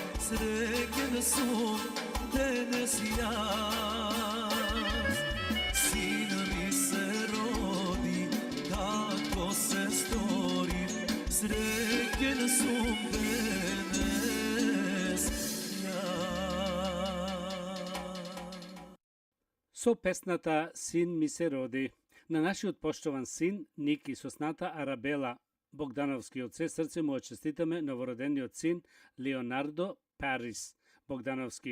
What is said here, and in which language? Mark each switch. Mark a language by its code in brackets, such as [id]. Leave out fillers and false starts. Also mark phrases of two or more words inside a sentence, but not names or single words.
[mk] среќен сам данас ја. Син ми се роди, како се стори, среќен сам данас ја. Со песната Син ми се роди, на нашиот поштован син Ники со сната Арабела Богдановски од се срце му честитаме новородениот син Леонардо Парис Богдановски.